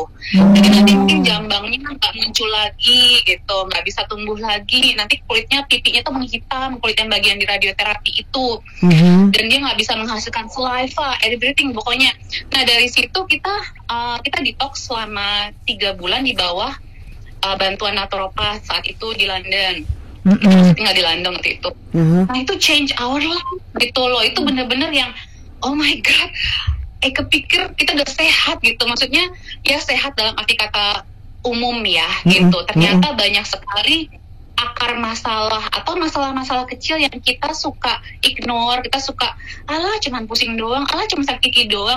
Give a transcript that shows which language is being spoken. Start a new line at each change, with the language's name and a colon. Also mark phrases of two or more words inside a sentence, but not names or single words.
Indonesian: Jadi nanti mungkin jambangnya nggak muncul lagi gitu, nggak bisa tumbuh lagi, nanti kulitnya pipinya tuh menghitam, kulit yang bagian di radioterapi itu, dan dia nggak bisa menghasilkan saliva, everything pokoknya. Nah dari situ kita detox selama 3 bulan di bawah bantuan naturopat saat itu di London. Kita tinggal di London waktu itu. Nah itu
English: change our life
Indonesian: gitu loh. Itu bener-bener yang
English: oh my god,
Indonesian: kepikir kita udah sehat gitu. Maksudnya ya sehat dalam arti kata umum ya gitu. Ternyata banyak sekali akar masalah atau masalah-masalah kecil yang kita suka ignore, kita suka alah cuman pusing doang, alah cuma sakit gigi doang.